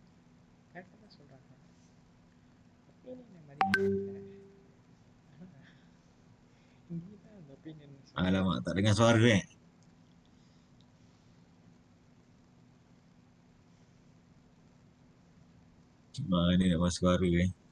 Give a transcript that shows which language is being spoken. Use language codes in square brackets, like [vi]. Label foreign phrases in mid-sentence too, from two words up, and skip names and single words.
[ta] கரெக்டாக தான் சொல்கிறாங்க. ஒப்பீனியனை மதிக்கல. ஆனால் நீ தான் அந்த ஒப்பீனியன் சொல்கிற. [ms] Alamak, tak dengar suara eh. Mana nak buat suara eh.